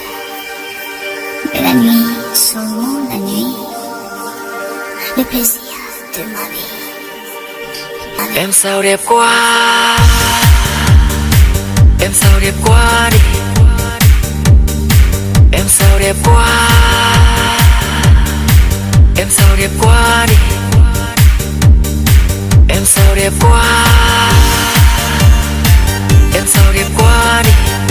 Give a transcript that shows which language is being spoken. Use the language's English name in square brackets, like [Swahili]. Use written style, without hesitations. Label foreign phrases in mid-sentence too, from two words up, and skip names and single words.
[French] Mais la nuit, seulement la nuit, le plaisir de ma vie. [Vietnamese] Em sao đẹp quá. Em sao đẹp quá đi. Em sao đẹp quá. Em sao đẹp quá đi. Em sao đẹp quá. Em sao đẹp quá đi.